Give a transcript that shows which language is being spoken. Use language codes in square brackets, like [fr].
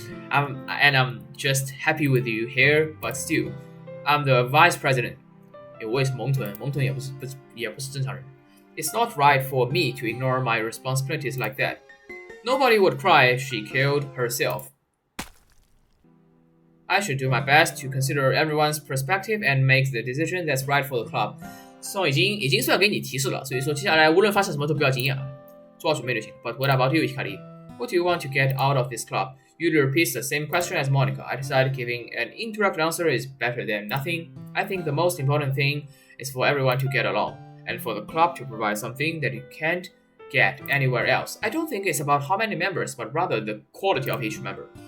[en] I'm just happy with you here, but still, I'm the vice president. [zh] 我也是萌豚也不是正常人。 [en] It's not right for me to ignore my responsibilities like that. Nobody would cry if she killed herself. I should do my best to consider everyone's perspective and make the decision that's right for the club. [zh] 已经算给你提示了，所以说接下来无论发生什么都不要惊讶，做好准备就行。 [en] But what about you, Hikari? What do you want to get out of this club? Yuri repeats the same question as Monica. I decided giving an indirect answer is better than nothing. I think the most important thing is for everyone to get along, and for the club to provide something that you can't get anywhere else. I don't think it's about how many members, but rather the quality of each member.